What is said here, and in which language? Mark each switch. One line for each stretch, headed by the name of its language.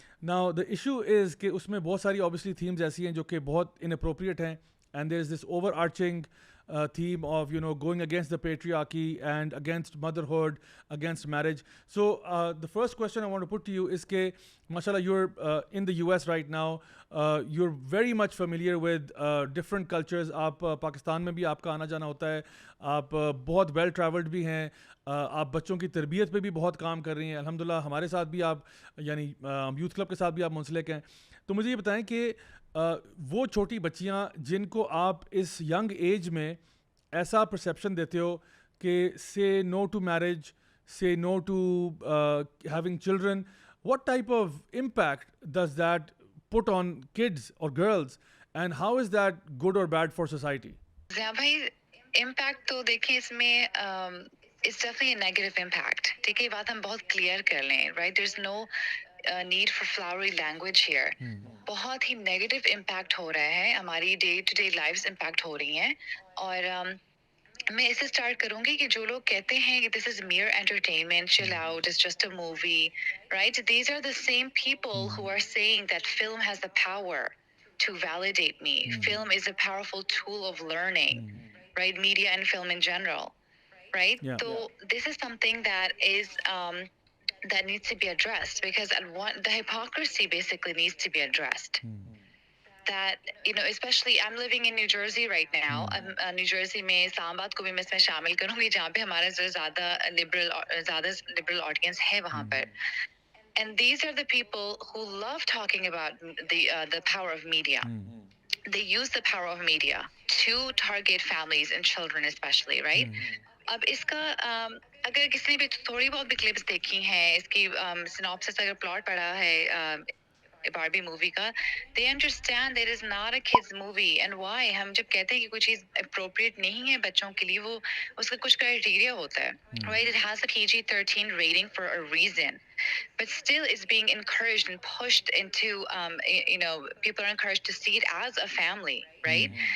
English: Now the issue is
Urdu: کہ اس میں بہت ساری
English: obviously themes
Urdu: ایسی ہیں جو کہ بہت
English: inappropriate ہیں, and there is this overarching theme of you know going against the patriarchy and against motherhood, against marriage. So the first question I want to put to you is کہ mashallah you're in the US right now, you're very much familiar with different cultures.
Urdu: آپ پاکستان میں بھی آپ کا آنا جانا ہوتا ہے, آپ بہت
English: well travelled
Urdu: بھی ہیں, آپ بچوں کی تربیت پہ بھی بہت کام کر رہی ہیں الحمدللہ. ہمارے ساتھ بھی آپ یعنی یوتھ کلب کے ساتھ بھی آپ منسلک ہیں. تو مجھے یہ بتائیں کہ وہ چھوٹی بچیاں جن کو آپ اس ینگ ایج میں ایسا پرسیپشن دیتے ہو کہ
English: Say no to marriage, say no to having children, what type of impact does that put on kids or girls, and how is that good or bad for society?
Urdu: Zia بھائی, امپیکٹ تو دیکھیں اس میں
English: It's definitely negative impact.
Urdu: ٹھیک ہے, یہ بات ہم بہت کلیئر کر لیں,
English: Right. There is no need for flowery language here.
Urdu: بہت ہی نیگیٹو امپیکٹ ہو رہا ہے, ہماری day to day lives impact ہو رہی ہیں. اور میں اسے اسٹارٹ کروں گی کہ جو لوگ کہتے ہیں کہ
English: this is mere entertainment, chill out, it's just a movie,
Urdu: right.
English: These are the same people who are saying that film has the power to validate me. Film is a powerful tool of learning, right? Media and film in general, right? Yeah. So this is something that is that needs to be addressed, because the hypocrisy basically needs to be addressed. That, you know, especially I'm living in New Jersey right now.
Urdu: New Jersey میں اسلام آباد کو بھی میں اس میں شامل کروں گی, جہاں پہ ہمارا زیادہ liberal audience ہے وہاں پر.
English: And these are the people who love talking about the power of media. They use the power of media to target families and children especially, right?
Urdu: اب اس کا اگر کسی نے بھی تھوڑی بہت بھی کلپس دیکھی ہیں, اس کی سناپسس اگر پلاٹ پڑھا ہے باربی مووی کا,
English: they understand that it is not a kids movie. And why?
Urdu: ہم جب کہتے ہیں کہ کوئی چیز appropriate نہیں ہے بچوں کے لیے, وہ اس کا کچھ criteria ہوتا ہے,
English: right? It has a PG-13 rating for a reason, but still is being encouraged and pushed into you know, people are encouraged to see it as a family, right?